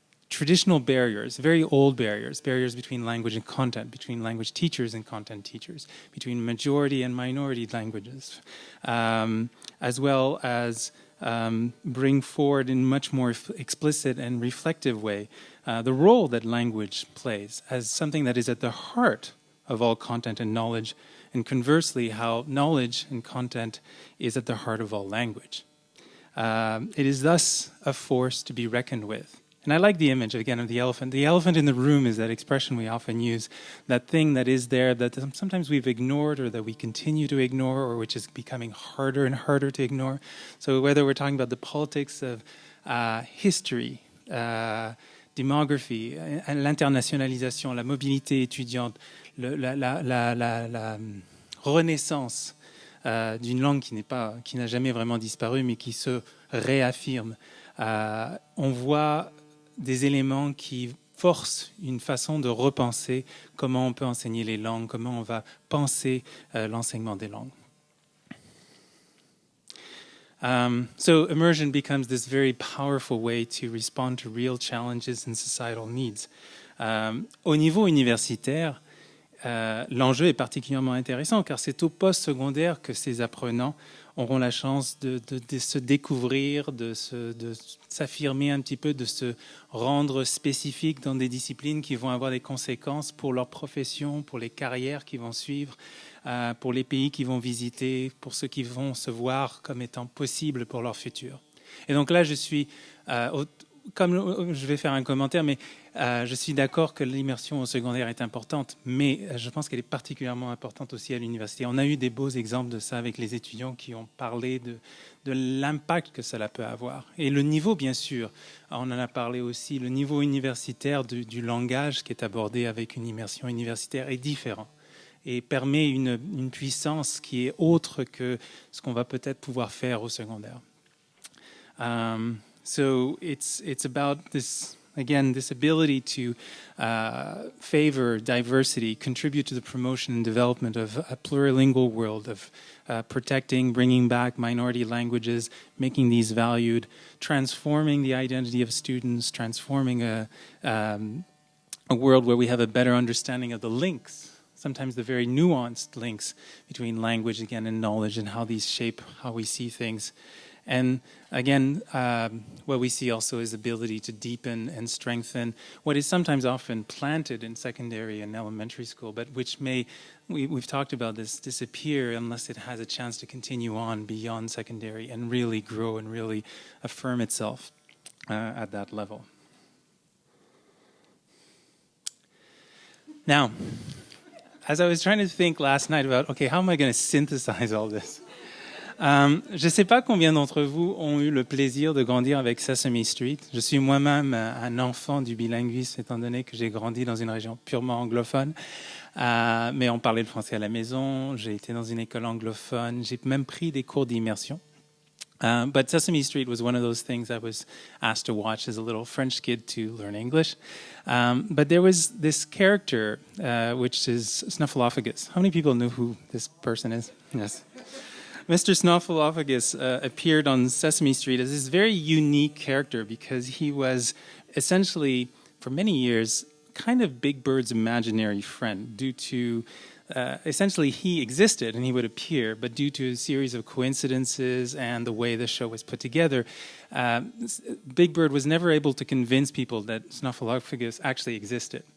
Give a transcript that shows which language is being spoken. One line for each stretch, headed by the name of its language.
English: traditional barriers, very old barriers between language and content, between language teachers and content teachers, between majority and minority languages, as well as bring forward in much more explicit and reflective way the role that language plays as something that is at the heart of all content and knowledge, and conversely, how knowledge and content is at the heart of all language. It is thus a force to be reckoned with. And I like the image, again, of the elephant. The elephant in the room is that expression we often use, that thing that is there that sometimes we've ignored or that we continue to ignore or which is becoming harder and harder to ignore. So whether we're talking about the politics of history,
French: démographie, l'internationalisation, la mobilité étudiante, la renaissance d'une langue qui n'a jamais vraiment disparu mais qui se réaffirme, on voit des éléments qui forcent une façon de repenser comment on peut enseigner les langues, comment on va penser l'enseignement des langues.
English: So immersion becomes this very powerful way to respond to real challenges and societal needs.
French: Au niveau universitaire, l'enjeu est particulièrement intéressant car c'est au post-secondaire que ces apprenants auront la chance de se découvrir, de s'affirmer un petit peu, de se rendre spécifiques dans des disciplines qui vont avoir des conséquences pour leur profession, pour les carrières qui vont suivre, pour les pays qu'ils vont visiter, pour ceux qui vont se voir comme étant possibles pour leur futur. Et donc là, je suis, comme je vais faire un commentaire, mais je suis d'accord que l'immersion au secondaire est importante, mais je pense qu'elle est particulièrement importante aussi à l'université. On a eu des beaux exemples de ça avec les étudiants qui ont parlé de l'impact que cela peut avoir. Et le niveau, bien sûr, on en a parlé aussi, le niveau universitaire du langage qui est abordé avec une immersion universitaire est différent et permet une puissance qui est autre que ce qu'on va peut-être pouvoir faire au secondaire.
English: So it's about this, again, this ability to favor diversity, contribute to the promotion and development of a plurilingual world, of protecting, bringing back minority languages, making these valued, transforming the identity of students, transforming a world where we have a better understanding of the links, sometimes the very nuanced links between language, again, and knowledge, and how these shape how we see things. And again, what we see also is the ability to deepen and strengthen what is sometimes often planted in secondary and elementary school, but which may, we've talked about this, disappear unless it has a chance to continue on beyond secondary and really grow and really affirm itself at that level. Now, as I was trying to think last night about, okay, how am I going to synthesize all this?
French: Je ne sais pas combien d'entre vous ont eu le plaisir de grandir avec Sesame Street. Je suis moi-même un enfant du bilinguisme, étant donné que j'ai grandi dans une région purement anglophone. Mais on parlait le français à la maison, j'ai été dans une école anglophone, j'ai même pris des cours d'immersion.
English: But Sesame Street was one of those things I was asked to watch as a little French kid to learn English. But there was this character, which is Snuffleupagus. How many people knew who this person is? Yes. Mr. Snuffleupagus appeared on Sesame Street as this very unique character because he was essentially, for many years, kind of Big Bird's imaginary friend due to essentially he existed and he would appear, but due to a series of coincidences and the way the show was put together, Big Bird was never able to convince people that Snuffleupagus actually existed.